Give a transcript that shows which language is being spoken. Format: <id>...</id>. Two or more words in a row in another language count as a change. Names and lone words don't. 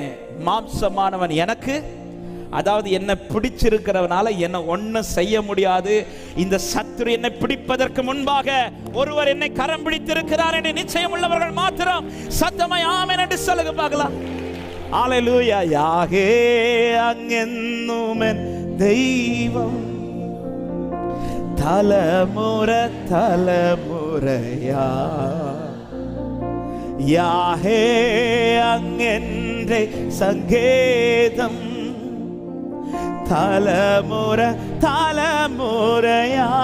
<ta>மாம்சமானவன் எனக்கு, அதாவது என்ன பிடிச்சிருக்கிறவனால என்ன ஒன்னும் செய்ய முடியாது. இந்த சத்துரு என்னை பிடிப்பதற்கு முன்பாக ஒருவர் என்னை கரம் பிடித்திருக்கிறார் என்று நிச்சயம் உள்ளவர்கள் மாத்திரம் சத்தமாய் ஆமென் என்று சொல்லுங்க பார்க்கலாம். ஹல்லேலூயா.</ta> <ml>யாகே അങ്ങെന്നുമെൻ ദൈവം തലമുറ തലമുറയാ, യാഹേ അങ്ങെന്റെ സങ്കേതം തലമുറ തലമുറയാ,</ml>